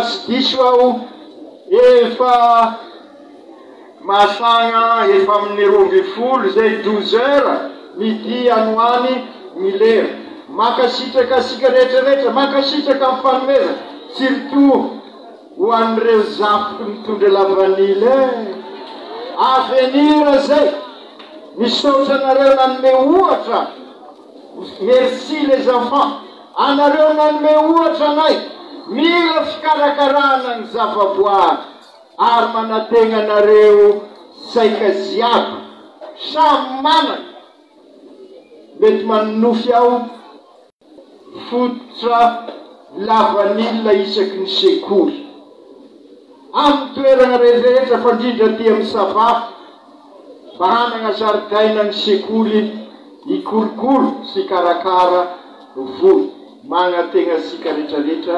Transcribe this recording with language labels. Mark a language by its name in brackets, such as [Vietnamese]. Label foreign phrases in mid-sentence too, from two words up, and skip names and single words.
[Malagasy] sy diso aho efa masagna efa amin'ny 12 zay 12 [French] heures midi [Malagasy] anoany 1000 lera mankasitraka asika rehetrarehetra, mankasitraka amin'ny fanomezana, surtout ho an'ireo zafiky mitondra lavanila avenir zay misaotra anareo nanome ohatra. [French] Merci les enfants, [Malagasy] anareo nanome ohatra anay, mila fikarakarana ny zavaboary ary manatena anareo saika ziaby samy manana. Mety manofy aho fototra lavanila isaky ny sekoly amin'ny toerana rehetrarehetra fandrindra aty amin'ny Savafa, mba hanana zaridaina ny sekoly ikolokolo sy karakara volo, manatena sika rehetrarehetra.